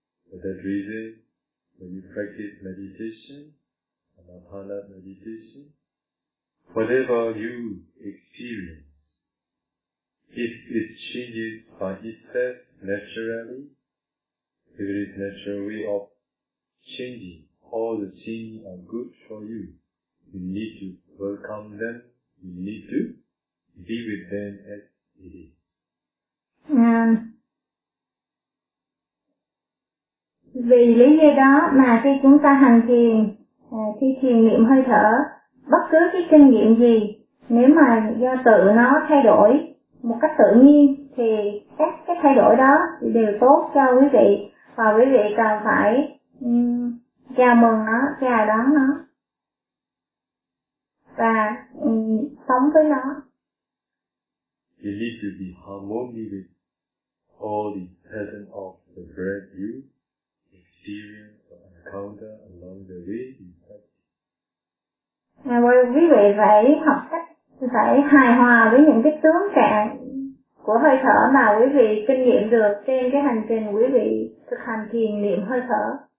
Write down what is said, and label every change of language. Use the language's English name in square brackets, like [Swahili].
[English] For that reason, when you practice meditation, anapana meditation, whatever you experience, if it changes by itself naturally, if it is natural way of changing, all the changes are good for you. You need to welcome them, you need to be with them as it is. [Vietnamese] Vì lý do đó mà khi chúng ta hành thiền, khi thiền niệm hơi thở, bất cứ cái kinh nghiệm gì, nếu mà do tự nó thay đổi một cách tự nhiên thì các cái thay đổi đó đều tốt cho quý vị và quý vị cần phải chào mừng nó, chào đón nó và sống với nó. [English] You need to be harmony with all the pattern of the breath you experience or encounter along the way in practice. [Vietnamese] Và quý vị phải học cách phải hài hòa với những cái tướng trạng của hơi thở mà quý vị kinh nghiệm được trên cái hành trình quý vị thực hành thiền niệm hơi thở.